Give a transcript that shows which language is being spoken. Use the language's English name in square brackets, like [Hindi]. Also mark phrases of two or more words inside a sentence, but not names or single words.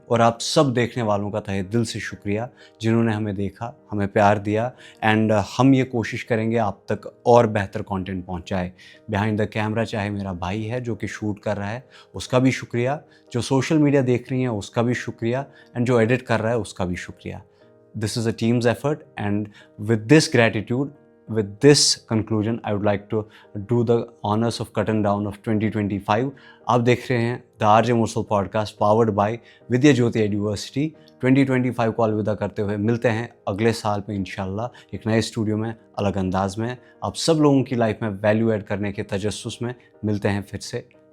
[Urdu] اور آپ سب دیکھنے والوں کا تہہ دل سے شکریہ جنہوں نے ہمیں دیکھا, ہمیں پیار دیا. اینڈ ہم یہ کوشش کریں گے آپ تک اور بہتر کانٹینٹ پہنچائے. [English] behind the camera [Urdu] چاہے میرا بھائی ہے جو کہ شوٹ کر رہا ہے, اس کا بھی شکریہ. جو [English] social media [Urdu] دیکھ رہی ہیں اس کا بھی شکریہ. اینڈ جو ایڈٹ کر رہا ہے اس کا بھی شکریہ. [English] This is a team's effort, and with this gratitude, with this conclusion, I would like to do the honors of curtain down of 2025. [Urdu] آپ دیکھ رہے ہیں The RJ Mursal Podcast [English] powered by [Urdu] ودیا جیوتی یونیورسٹی. 2025 کو الوداع کرتے ہوئے ملتے ہیں اگلے سال میں انشاءاللہ ایک نئے اسٹوڈیو میں الگ انداز میں آپ سب لوگوں کی لائف میں [English] value add [Urdu] کرنے کے تجسس میں ملتے ہیں پھر سے.